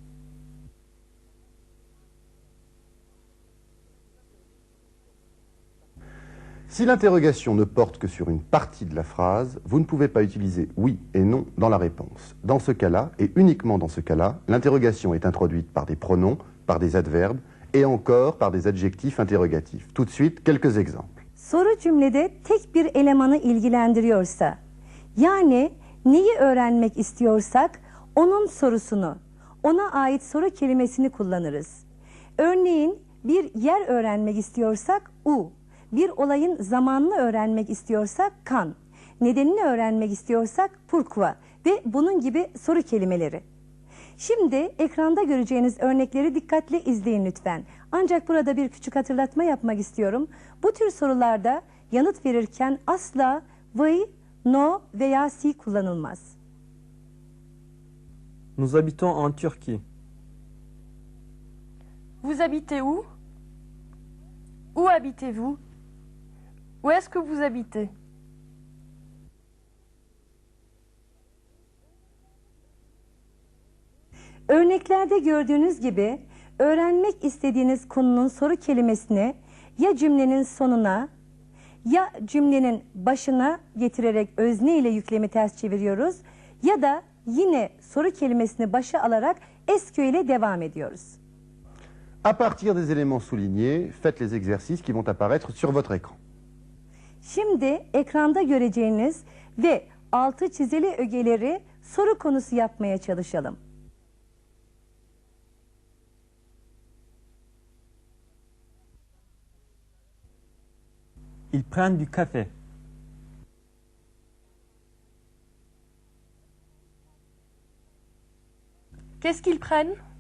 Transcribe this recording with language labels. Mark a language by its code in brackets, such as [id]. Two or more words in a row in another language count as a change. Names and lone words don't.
[fr] Si l'interrogation ne porte que sur une partie de la phrase, vous ne pouvez pas utiliser oui et non dans la réponse. Dans ce cas-là, et uniquement dans ce cas-là, l'interrogation est introduite par des pronoms, par des adverbes et encore par des adjectifs interrogatifs. Tout de suite, quelques exemples. [tr] Soru cümlede tek bir elemanı ilgilendiriyorsa, yani neyi öğrenmek istiyorsak onun sorusunu, ona ait soru kelimesini kullanırız. Örneğin bir yer öğrenmek istiyorsak u, bir olayın zamanını öğrenmek istiyorsak kan, nedenini öğrenmek istiyorsak pourquoi ve bunun gibi soru kelimeleri. Şimdi ekranda göreceğiniz örnekleri dikkatle izleyin lütfen. Ancak burada bir küçük hatırlatma yapmak istiyorum. Bu tür sorularda yanıt verirken asla oui, no veya si kullanılmaz. [fr] Nous habitons en Turquie. Vous habitez où? Où habitez-vous? Où est-ce que vous habitez? [tr] Örneklerde gördüğünüz gibi öğrenmek istediğiniz konunun soru kelimesini ya cümlenin sonuna ya cümlenin başına getirerek özne ile yüklemi ters çeviriyoruz ya da yine soru kelimesini başa alarak SQ ile devam ediyoruz. [fr] À partir des éléments soulignés, faites les exercices qui vont apparaître sur votre écran. [tr] Şimdi ekranda göreceğiniz ve altı çizili ögeleri soru konusu yapmaya çalışalım. [fr] Ils prennent du café. Qu'est-ce qu'ils prennent?